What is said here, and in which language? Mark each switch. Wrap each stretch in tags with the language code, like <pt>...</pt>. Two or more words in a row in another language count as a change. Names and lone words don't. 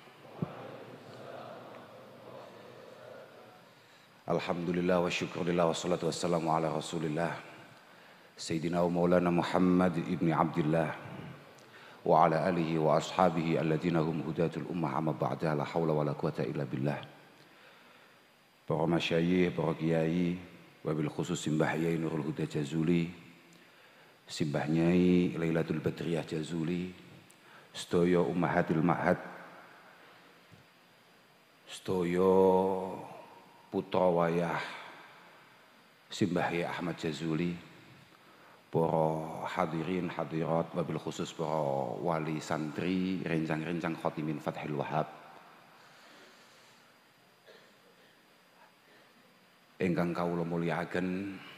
<ar>الحمد لله والشكر لله والصلاة والسلام على رسول الله سيدنا ومولانا محمد ابن عبد الله وعلى آله وأصحابه الذين هم هداة الأمة أما بعد لا حول ولا قوة إلا بالله.</ar> <jv>Para masyayikh, para kiai,</jv> <ar>وبالخصوص</ar> <jv>Simbah Yai Nurul Huda Jazuli, Simbah Nyai Lailatul Badriyah Jazuli, sedaya</jv> <ar>أمهات المعهد,</ar> <jv>sedaya putra wayah Simbah Yai Ahmad Jazuli, para hadirin hadirat,</jv> <ar>وبالخصوص</ar> <jv>para wali santri, rencang-rencang khotimin Fathil Wahab, ingkang kawula mulyakaken.</jv>